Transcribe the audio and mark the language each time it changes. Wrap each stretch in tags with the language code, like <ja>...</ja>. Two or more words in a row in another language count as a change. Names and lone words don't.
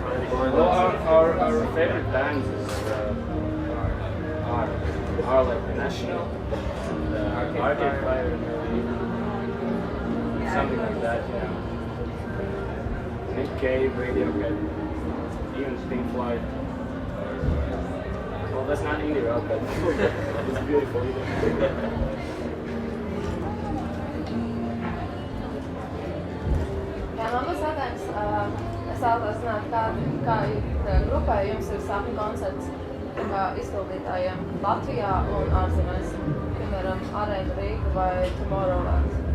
<en>Well, our favorite bands is, are like the National, Arcade Fire, Yeah, something like that, you know. Nick Cave, Radiohead, even Pink Floyd. Well, that's not indie rock, but it's beautiful either.</en> <lv>Jā, man būs jautājums, es vēlos zināt, kā grupai jums ir sapņu koncerts izpildītājiem Latvijā un ārzemēs, piemēram, Arēna Rīga vai Tomorrowland.</lv>